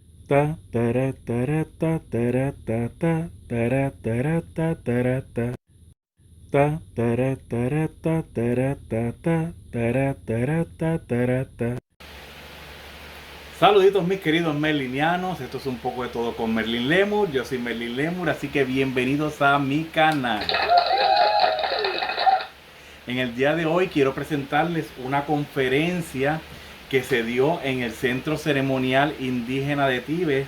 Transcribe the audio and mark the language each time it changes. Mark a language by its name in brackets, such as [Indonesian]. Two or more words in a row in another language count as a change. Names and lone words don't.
[Spanish] Ta tara tara ta tara ta ta tara tara ta tara ta ta tara tara ta tara ta ta tara tara ta tara ta. Saluditos mis queridos merlinianos, esto es un poco de todo con Merlin Lemur, yo soy Merlin Lemur, así que bienvenidos a mi canal. En el día de hoy quiero presentarles una conferencia que se dio en el Centro Ceremonial Indígena de Tibes.